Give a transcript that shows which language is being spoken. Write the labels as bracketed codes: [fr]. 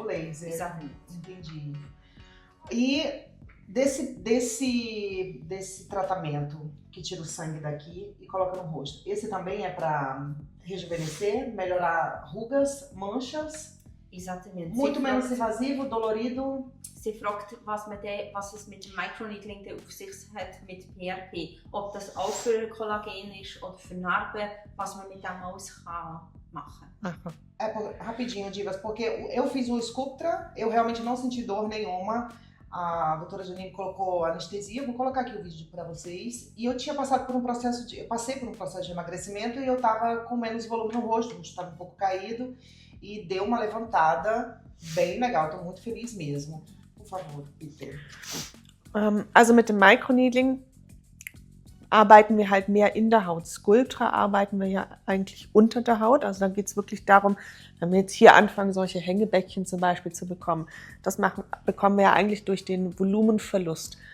[pt] O laser. Exatamente. Entendi. E desse tratamento que tira o sangue daqui e coloca no rosto, esse também é para rejuvenescer, melhorar rugas, manchas? Exatamente. Muito menos invasivo, dolorido? [de] Sie fragt, was es mit dem Microneedling auf sich hat mit PRP. Ob das auch für Kollagen ist oder für Narben, was man mit dem alles kann machen. [pt] Rapidinho, Divas, porque eu fiz o Sculptra, eu realmente não senti dor nenhuma. A doutora Janine colocou anestesia, vou colocar aqui o vídeo para vocês. E eu tinha passado por um processo de emagrecimento, e eu tava com menos volume no rosto, o rosto estava um pouco caído, e deu uma levantada bem legal, tô muito feliz mesmo. Por favor, Peter. [de] Also mit dem Microneedling arbeiten wir halt mehr in der Haut. Sculptra arbeiten wir ja eigentlich unter der Haut. Also dann geht es wirklich darum, wenn wir jetzt hier anfangen, solche Hängebäckchen zum Beispiel zu bekommen, das bekommen wir ja eigentlich durch den Volumenverlust.